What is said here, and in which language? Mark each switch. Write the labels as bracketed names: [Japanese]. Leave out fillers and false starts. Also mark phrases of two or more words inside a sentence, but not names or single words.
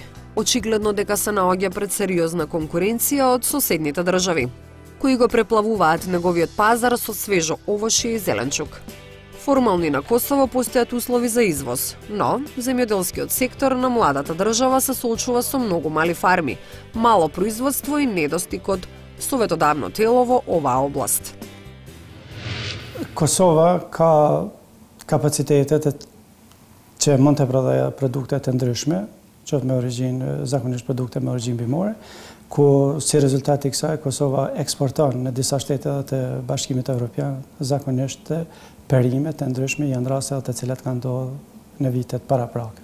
[Macedonian] Очигледно дека се наоѓа пред сериозна конкуренција од соседните држави, кои го преплавуваат неговиот пазар со свежо овошје и зеленчук. Формални на Косово постојат услови за извоз, но земјоделскиот сектор на младата држава се соочува со многу мали фарми, мало производство и недостиг од советодавно тело во оваа област. [Albanian] Kosova ka kapacitetet që mund të prodhojë produkte të ndryshme, qoftë me origjinë, zakonisht produkte me origjinë bimore, ku si rezultat i kësaj Kosova eksporton në disa shtete të Bashkimit Evropian zakonisht perime të ndryshme, janë raste të cilat kanë ndodhur në vitet paraprake.